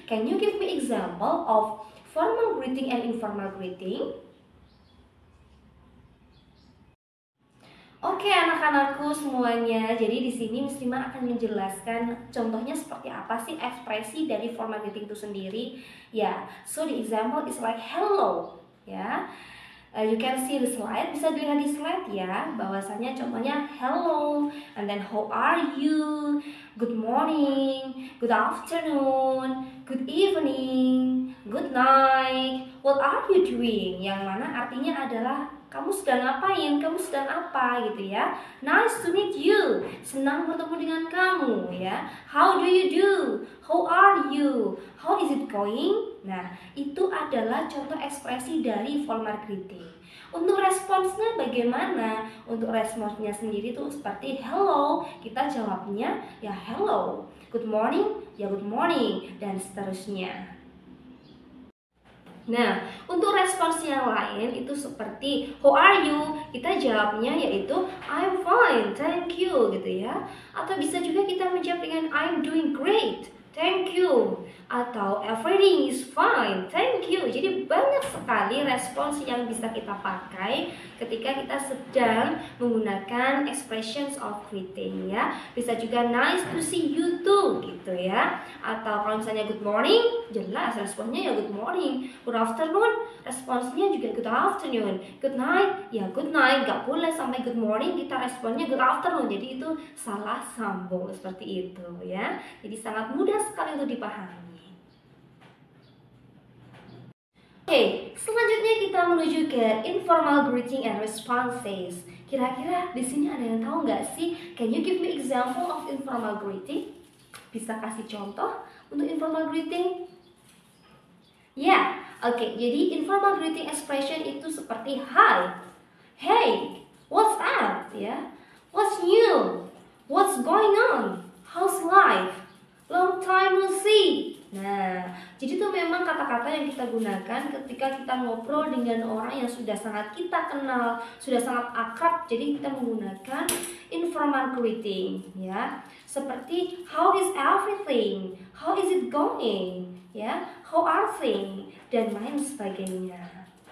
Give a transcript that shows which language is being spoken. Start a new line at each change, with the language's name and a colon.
English: Can you give me example of formal greeting and informal greeting?
Indonesian: Oke anak-anakku semuanya, jadi di sini Miss Rima akan menjelaskan contohnya seperti apa sih ekspresi dari formal greeting itu sendiri.
English: Ya, so the example is like hello, ya. You can see the slide,
Indonesian: bisa dilihat di slide ya, bahwasanya contohnya
English: hello, and then how are you, good morning, good afternoon, good evening, good night, what are you doing,
Indonesian: yang mana artinya adalah kamu sedang ngapain, kamu sedang apa gitu ya.
English: Nice to meet you,
Indonesian: senang bertemu dengan kamu ya.
English: How do you do, how are you, how is it going.
Indonesian: Nah, itu adalah contoh ekspresi dari formal greeting. Untuk responsnya bagaimana? Untuk responsnya sendiri tuh seperti hello, kita jawabnya ya hello.
English: Good morning, ya good morning,
Indonesian: dan seterusnya. Nah, untuk respons yang lain itu seperti how are you, kita jawabnya yaitu
English: I'm fine, thank you
Indonesian: gitu ya. Atau bisa juga kita menjawab dengan
English: I'm doing great, thank you,
Indonesian: atau
English: everything is fine, thank you.
Indonesian: Jadi banyak sekali respons yang bisa kita pakai ketika kita sedang menggunakan expressions of greeting ya. Bisa juga
English: nice to see you too
Indonesian: gitu ya. Atau kalau misalnya
English: good morning,
Indonesian: jelas responsnya ya good morning.
English: Good afternoon,
Indonesian: responsnya juga
English: good afternoon. Good night, ya good night.
Indonesian: Gak boleh sampai
English: good morning
Indonesian: kita responnya
English: good afternoon.
Indonesian: Jadi itu salah sambung seperti itu ya. Jadi sangat mudah sekali untuk dipahami. Oke, selanjutnya kita menuju ke informal greeting and responses. Kira-kira di sini ada yang tahu nggak sih?
English: Can you give me example of informal greeting?
Indonesian: Bisa kasih contoh untuk informal greeting? Ya, oke. Jadi
English: informal greeting expression
Indonesian: itu seperti
English: hi, hey, what's up, ya, what's new, what's going on, how's life, long time no see.
Indonesian: Nah, jadi itu memang kata-kata yang kita gunakan ketika kita ngobrol dengan orang yang sudah sangat kita kenal, sudah sangat akrab. Jadi kita menggunakan informal greeting, ya. Seperti
English: how is everything, how is it going, ya, how are things,
Indonesian: dan lain sebagainya.